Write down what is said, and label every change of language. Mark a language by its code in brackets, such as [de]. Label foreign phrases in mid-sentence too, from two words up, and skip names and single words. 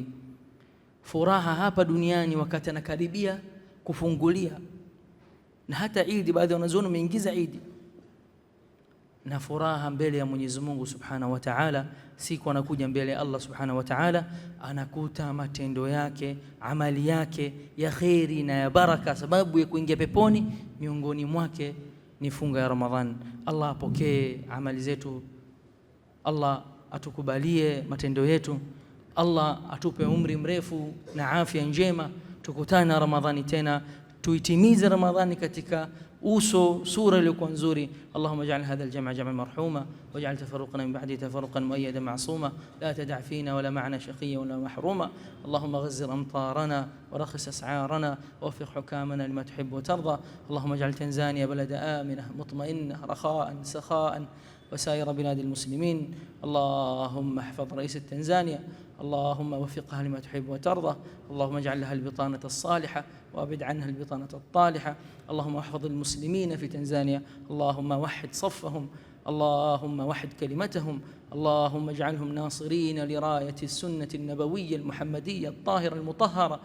[sw] Furaha hapa duniani wakati anakaribia kufungulia, na hata Eid, baadhi ya wanazuoni wameingiza Eid, na furaha mbele ya Mwenyezi Mungu [ar] سبحانه وتعالى [sw] siku anakuja mbele ya Allah [ar] سبحانه وتعالى, [sw] anakuta matendo yake, amali yake ya khairi na ya baraka, sababu ya kuingia peponi, miongoni mwake ni funga ya Ramadhan. Allah apokee amali zetu, Allah atukubalie matendo yetu, Allah atupe umri mrefu na afya njema, tukutane na Ramadhani tena, tuitimize Ramadhani katika uso sura iliyokuwa nzuri. [ar] اللهم اجعل هذا الجمع جمعا مرحوما واجعل تفرقنا من بعد تفرقا مؤيدا معصوما لا تدع فينا ولا معنا شقيا ولا محروما. اللهم غزر أمطارنا وأرخص أسعارنا ووفق حكامنا لما تحب وترضى. اللهم اجعل تنزانيا بلدا آمنا مطمئنا رخاء سخاء وسائر بلاد المسلمين. اللهم احفظ رئيس تنزانيا، اللهم وفقها لما تحب وترضى، اللهم اجعل لها البطانة الصالحة وابعد عنها البطانة الطالحة. اللهم احفظ المسلمين في تنزانيا، اللهم وحد صفهم، اللهم وحد كلمتهم، اللهم اجعلهم ناصرين لراية السنة النبوية المحمدية الطاهرة المطهرة.